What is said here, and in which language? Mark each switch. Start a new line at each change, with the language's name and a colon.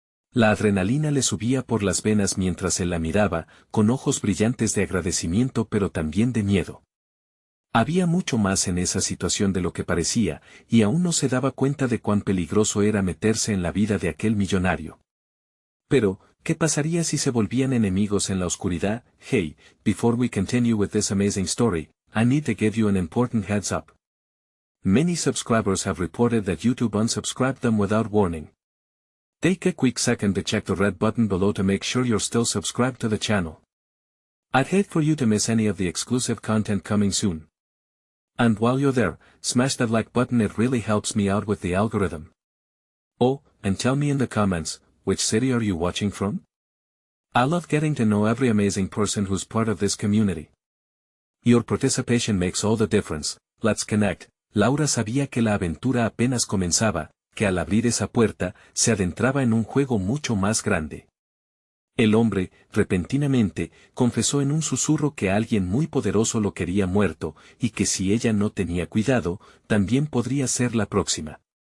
Spanish: La adrenalina le subía por las venas mientras él la miraba, con ojos brillantes de agradecimiento pero también de miedo. Había mucho más en esa situación de lo que parecía, y aún no se daba cuenta de cuán peligroso era meterse en la vida de aquel millonario. Pero, ¿qué pasaría si se volvían enemigos en la oscuridad?
English: Hey, before we continue with this amazing story, I need to give you an important heads up. Many subscribers have reported that YouTube unsubscribed them without warning. Take a quick second to check the red button below to make sure you're still subscribed to the channel. I'd hate for you to miss any of the exclusive content coming soon. And while you're there, smash that like button, it really helps me out with the algorithm. Oh, and tell me in the comments, which city are you watching from? I love getting to know every amazing person who's part of this community. Your participation makes all the difference. Let's connect.
Spanish: Laura sabía que la aventura apenas comenzaba, que al abrir esa puerta, se adentraba en un juego mucho más grande. El hombre, repentinamente, confesó en un susurro que alguien muy poderoso lo quería muerto, y que si ella no tenía cuidado, también podría ser la próxima.